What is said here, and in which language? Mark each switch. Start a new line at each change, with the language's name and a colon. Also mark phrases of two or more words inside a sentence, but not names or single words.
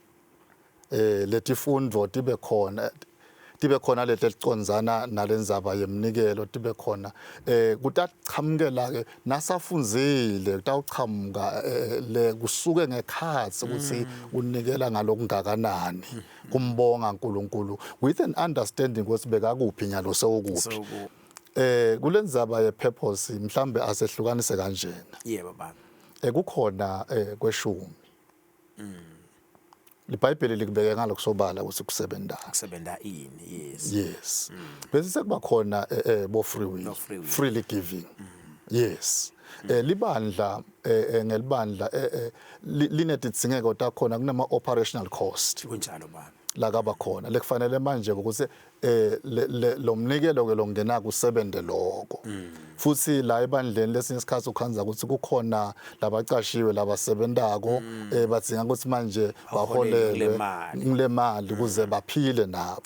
Swati: letifundvo tibe khona leticondana nalendzaba yemnikelo tibe khona kutaqhamukela ke nasafundzile kutawuqhamuka le kusuke ngekhatsi ukuthi unikela ngalokungakanani kumbonga uNkulunkulu
English: with an understanding
Swati: ukuthi bekakuphi nyalo sewukuphi kulendzaba ye purpose mhlambe asehlukanise kanjena Yebo baba. kukhona kweshumi iBhayibheli likubeke ngalokusobala ukuthi Kusebenta ini? yes bese sekuba khona bo
English: free will freely giving
Swati: yes libandla ngelibandla linetidingeko takhona kunama
English: operational cost
Swati: Kunjalo baba. la kaba khona lekufanele manje ukuthi lo mnikelo ke longena kusebende lokho futhi la ebandleni lesinye isikhathi ukhanza ukuthi kukhona labacashiwe labasebentako badzinga ukuthi manje baholele ngule mali ukuze baphile nabo